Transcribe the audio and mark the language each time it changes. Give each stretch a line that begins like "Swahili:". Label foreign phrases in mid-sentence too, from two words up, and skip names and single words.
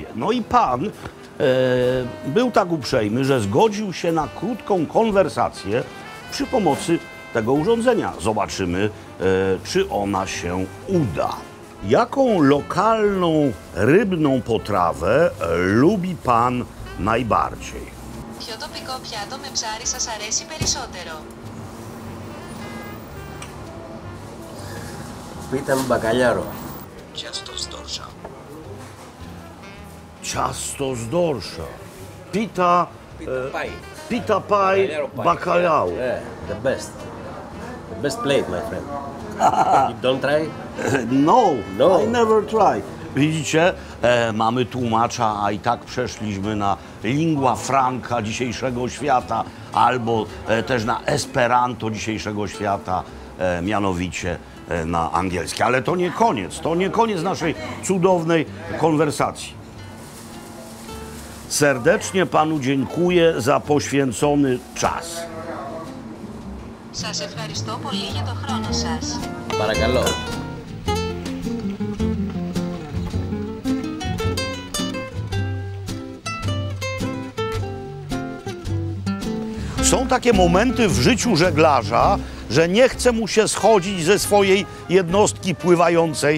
Polish: No i pan był tak uprzejmy, że zgodził się na krótką konwersację przy pomocy tego urządzenia. Zobaczymy, czy ona się uda. Jaką lokalną rybną potrawę lubi pan najbardziej?
Greek: Ποιο τοπικό πιάτο με ψάρι σας αρέσει περισσότερο?
Polish: Pita z bacalhau. Ciasto z dorsza. Ciasto z dorsza.
English: Pita Pita pie, bacalhau. Yeah, the best. The best plate, my friend. You don't try? No, No. I never try.
Polish: Widzicie, mamy tłumacza, a i tak przeszliśmy na
Latin: lingua franca
Polish: dzisiejszego świata, albo też na esperanto dzisiejszego świata, mianowicie na angielski. Ale to nie koniec naszej cudownej konwersacji. Serdecznie panu dziękuję za poświęcony czas.
Greek: Σας ευχαριστώ πολύ για το χρόνο σας. Παρακαλώ.
Polish: Są takie momenty w życiu żeglarza, że nie chce mu się schodzić ze swojej jednostki pływającej.